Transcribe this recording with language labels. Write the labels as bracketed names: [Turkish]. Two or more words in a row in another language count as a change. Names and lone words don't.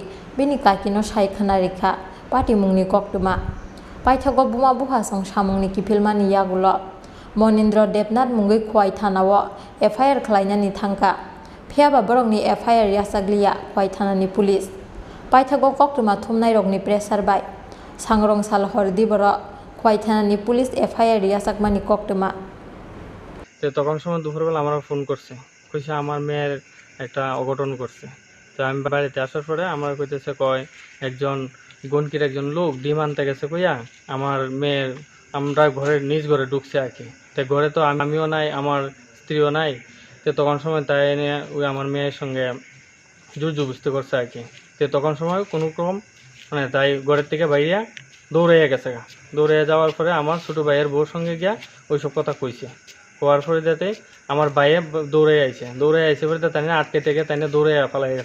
[Kok Borok] bini kakino sai khana rekha Pati mungni koktuma Paithago buma buha song samungni kifilmani yagulo Monindra Debnath mungui khwai thanao FIR khlainani thangka Phiaba borokni FIR yasaglia khwai thanani police Paithago koktuma thumnai rokni pressure bai Sangrong sal hordi boro khwai thanani police FIR yasakmani koktuma [Bangla] তখন সময় দুপুরবেলা আমরা ফোন করছে কইছে আমার মেয়ের একটা অঘটন করছে তো আমি বাড়িতে আসার পরে আমার কইতেছে কয় একজন গণকির একজন লোক ডিম আনতে গেছে কইয়া আমার মেয়ের আমরা ঘরের নিজ ঘরে ঢুকছে আর কি তো ঘরে তো আমিও নাই আমার স্ত্রীও নাই তো তখন সময় তাই এনে ওই আমার মেয়ের সঙ্গে জুজুবস্তি করছে আর কি তো তখন সময় কোনো রকম মানে তাই ঘরের থেকে বাইরে দৌড়াইয়া গেছে দৌড়াইয়া যাওয়ার পরে আমার ছোটো ভাইয়ের বউর সঙ্গে গিয়া ওইসব কথা কইছে হওয়ার পরে যাতে আমার ভাইয়ে দৌড়াই আইছে পরে তাই আটকে থেকে তাই দৌড়াইয়া পালাই গেছে